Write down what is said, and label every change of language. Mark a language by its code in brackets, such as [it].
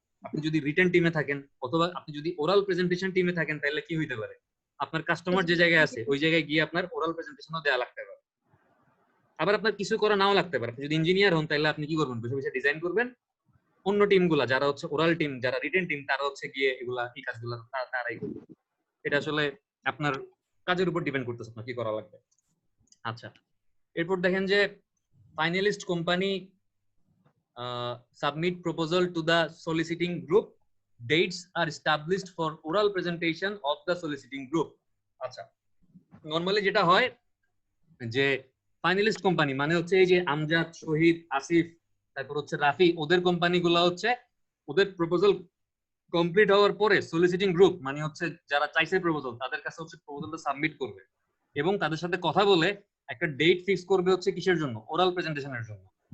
[bn] আপনি যদি রিটেন টিমে থাকেন অথবা আপনি যদি ওরাল প্রেজেন্টেশন টিমে থাকেন, তাহলে কি হইতে পারে, আপনার কাস্টমার যে জায়গায় আছে ওই জায়গায় গিয়ে আপনার ওরাল প্রেজেন্টেশনও দেওয়া লাগতে পারে। আবার আপনার কিছু করা নাও লাগতে পারে। আপনি যদি ইঞ্জিনিয়ার হন তাহলে আপনি কি করবেন, বসে বসে ডিজাইন করবেন, অন্য টিমগুলা যারা হচ্ছে ওরাল টিম, যারা রিটেন টিম, তারা হচ্ছে গিয়ে এগুলা এই কাজগুলো তারাই করবে। এটা আসলে আপনার কাজের উপর ডিপেন্ড করতেছে আপনার কি করা লাগবে। আচ্ছা, এরপর দেখেন যে finalist company [en] submit proposal to the soliciting group, dates are established for oral presentation of the soliciting group. [bn] আচ্ছা, নরমালি যেটা হয় যে ফাইনালিস্ট কোম্পানি মানে হচ্ছে এই যে আমজাদ, শহীদ, আসিফ, তারপর হচ্ছে রাফি, ওদের কোম্পানিগুলো হচ্ছে ওদের প্রপোজাল কমপ্লিট হওয়ার পরে সলিসিটিং গ্রুপ মানে হচ্ছে যারা চাইছে প্রপোজাল, তাদের কাছে হচ্ছে প্রপোজালটা সাবমিট করবে এবং তাদের সাথে কথা বলে একটা ডেট ফিক্স করবে হচ্ছে কিসের জন্য, ওরাল প্রেজেন্টেশনের জন্য।